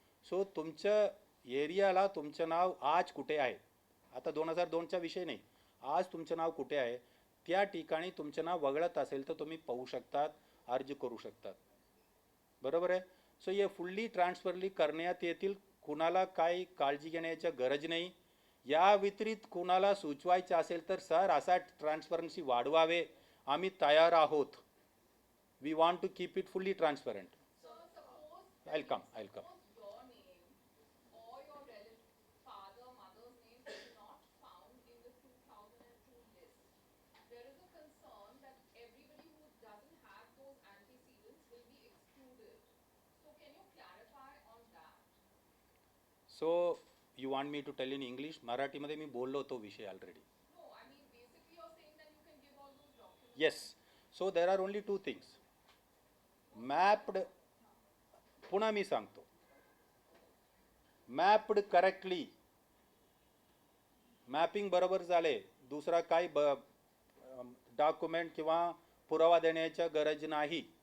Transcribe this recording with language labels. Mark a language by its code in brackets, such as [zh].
[mr] So तुमच्या एरियाला तुमचं नाव आज कुठे आहे, आता 2002चा विषय नाही, आज तुमचं नाव कुठे आहे त्या ठिकाणी तुमचं नाव वगळत असेल तर तुम्ही पाहू शकतात, अर्ज करू शकतात. बरोबर आहे. सो हे फुल्ली ट्रान्सफरली करण्यात येतील. कुणाला काही काळजी घेण्याची गरज नाही. या व्यतिरिक्त कुणाला सुचवायचं असेल तर सर असा ट्रान्सपरन्सी वाढवावे, आम्ही तयार आहोत. [en] We want to keep it fully transparent. I'll come. Suppose your name or your father, mother's name is not found in the 2002 list. There is a concern that everybody who doesn't have those antecedents will be excluded. So can you clarify on that? So you want me to tell in English? [mr] मराठीमध्ये मी बोललो तो विषय already. [en] No, I mean basically you're saying that you can give all those documents. Yes. So there are only two things. [mr] Mapped, पुन्हा मी सांगतो, mapped correctly, mapping बरोबर झाले, दुसरा काही डॉक्युमेंट किंवा पुरावा देण्याची गरज नाही.